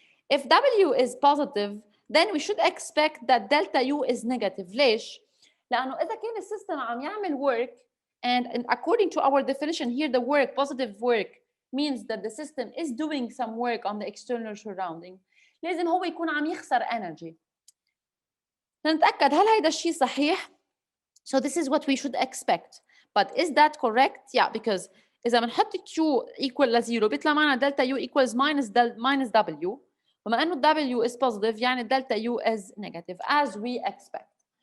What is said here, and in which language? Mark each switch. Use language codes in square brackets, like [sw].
[en] If W is positive, then we should expect that delta U is negative. [ar] ليش؟ لأنه إذا كان السيستم عم يعمل [en] work, and according to our definition here, the work, positive work, means that the system is doing some work on the external surrounding. [ar] لازم هو يكون عم يخسر energy. نتأكد هل هيدا الشيء صحيح؟ [en] So this is what we should expect. But is that correct? Yeah, because [ar] إذا بنحط [en] Q equal [ar] لزيرو بيطلع معنا [en] delta U equals minus W. [ar] بما انه [en] W is positive [ar] يعني [en] delta U is negative as we expect.